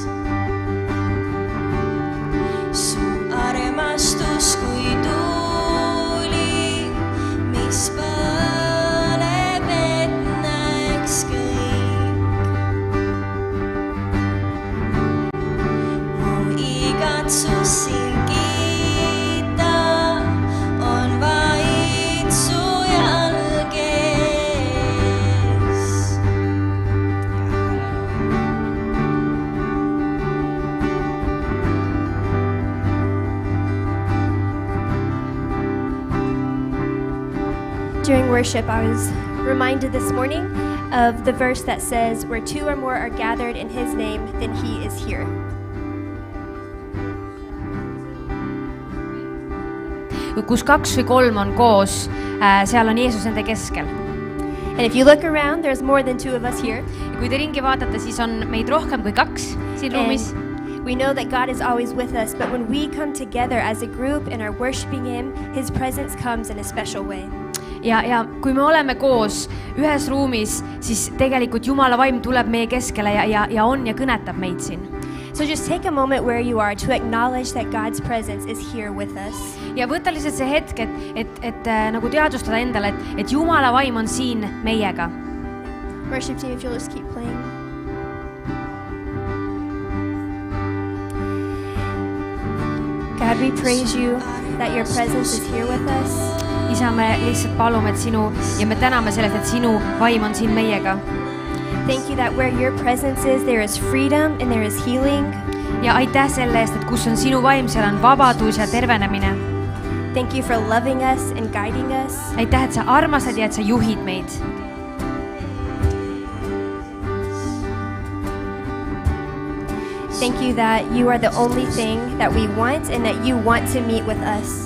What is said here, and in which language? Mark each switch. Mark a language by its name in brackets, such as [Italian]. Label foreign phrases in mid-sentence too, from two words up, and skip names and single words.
[Estonian] Su armastus kui tuuli, mis põleb, et näeks kõik. Mu igatsus sind kiita on vaid su jalge ees. [English] During worship, I was reminded this morning of the verse that says, "Where two or more are gathered in his name, then he is here." [Estonian] Kus 2 või 3 on koos, seal on Jeesus nende keskel. [English] And if you look around, there's more than 2 of us here. [Estonian] Ja kui te ringi vaatate, siis on meid rohkem kui 2 siin ruumis. [English] We We know that God is always with us, but when we come together as a group and are worshiping Him, His presence comes in a special way. [Estonian] Ja kui me oleme koos ühes ruumis, siis tegelikult Jumala vaim tuleb meie keskele ja on ja kõnetab meid siin. [English] So just take a moment where you are to acknowledge that God's presence is here with us. [Estonian] Ja võta lihtsalt see hetk, et nagu teadvustada endale, et Jumala vaim on siin meiega. [English] Worship team, if you'll just keep playing. God, we praise you that your presence is here with us. [Estonian] Isa, me lihtsalt palume, et sinu ja me täname sellest, et sinu vaim on siin meiega. [English] Thank you that where your presence is, there is freedom and there is healing. [Estonian] Ja aitäh selle eest, et kus on sinu vaim, seal on vabadus ja tervenemine. [English] Thank you for loving us and guiding us. [Estonian] Aitäh, et sa armastad ja et sa juhid meid. [English] Thank you that you are the only thing that we want and that you want to meet with us.